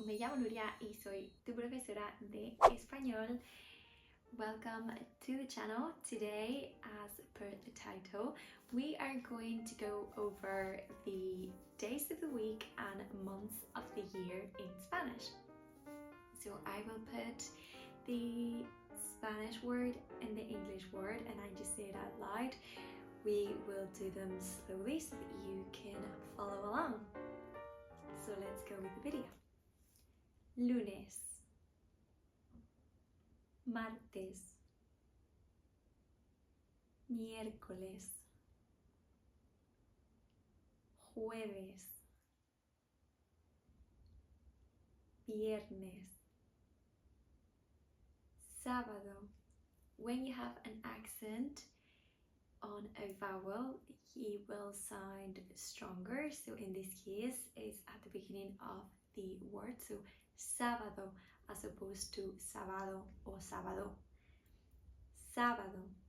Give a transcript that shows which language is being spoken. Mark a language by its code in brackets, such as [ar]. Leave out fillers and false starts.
[es] Me llamo Nuria y soy tu profesora de español. [en] Welcome to the channel. Today, as per the title, we are going to go over the days of the week and months of the year in Spanish. So I will put the Spanish word and the English word and I just say it out loud. We will do them slowly so that you can follow along. So let's go with the video. [es] Lunes, martes, miércoles, jueves, viernes, sábado. [en] When you have an accent on a vowel, he will sound stronger. So in this case, it's at the beginning of the word. So sábado as opposed to sábado or sábado. Sábado.